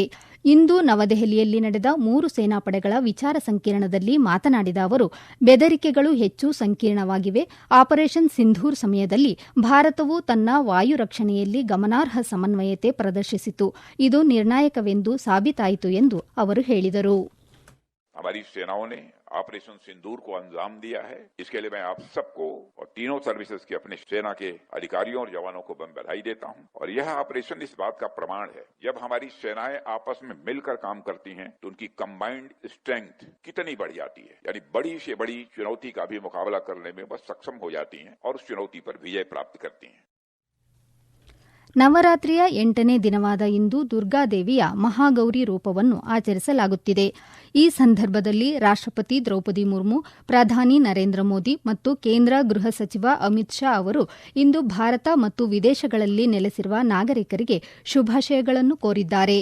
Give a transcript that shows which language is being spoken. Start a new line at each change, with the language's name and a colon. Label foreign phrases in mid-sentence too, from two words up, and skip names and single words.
Kannada: ಇಂದು ನವದೆಹಲಿಯಲ್ಲಿ ನಡೆದ 3 ಸೇನಾಪಡೆಗಳ ವಿಚಾರ ಸಂಕಿರಣದಲ್ಲಿ ಮಾತನಾಡಿದ ಅವರು, ಬೆದರಿಕೆಗಳು ಹೆಚ್ಚು ಸಂಕೀರ್ಣವಾಗಿವೆ. ಆಪರೇಷನ್ ಸಿಂಧೂರ್ ಸಮಯದಲ್ಲಿ ಭಾರತವು ತನ್ನ ವಾಯು ರಕ್ಷಣೆಯಲ್ಲಿ ಗಮನಾರ್ಹ ಸಮನ್ವಯತೆ ಪ್ರದರ್ಶಿಸಿತು. ಇದು ನಿರ್ಣಾಯಕವೆಂದು ಸಾಬೀತಾಯಿತು ಎಂದು ಅವರು ಹೇಳಿದರು.
Hindi: हमारी सेनाओं ने ऑपरेशन सिंदूर को अंजाम दिया है. इसके लिए मैं आप सबको और तीनों सर्विसेज के अपने सेना के अधिकारियों और जवानों को मैं बधाई देता हूं. और यह ऑपरेशन इस बात का प्रमाण है, जब हमारी सेनाएं आपस में मिलकर काम करती हैं तो उनकी
English: combined strength
Hindi: कितनी बढ़ जाती है. यानी बड़ी से बड़ी चुनौती का भी मुकाबला करने में वह सक्षम हो जाती हैं और उस चुनौती पर विजय प्राप्त करती हैं.
Kannada: ನವರಾತ್ರಿಯ 8ನೇ ದಿನವಾದ ಇಂದು ದುರ್ಗಾದೇವಿಯ ಮಹಾಗೌರಿ ರೂಪವನ್ನು ಆಚರಿಸಲಾಗುತ್ತಿದೆ. ಈ ಸಂದರ್ಭದಲ್ಲಿ ರಾಷ್ಟ್ರಪತಿ ದ್ರೌಪದಿ ಮುರ್ಮು, ಪ್ರಧಾನಿ ನರೇಂದ್ರ ಮೋದಿ ಮತ್ತು ಕೇಂದ್ರ ಗೃಹ ಸಚಿವ ಅಮಿತ್ ಶಾ ಅವರು ಇಂದು ಭಾರತ ಮತ್ತು ವಿದೇಶಗಳಲ್ಲಿ ನೆಲೆಸಿರುವ ನಾಗರಿಕರಿಗೆ ಶುಭಾಶಯಗಳನ್ನು ಕೋರಿದ್ದಾರೆ.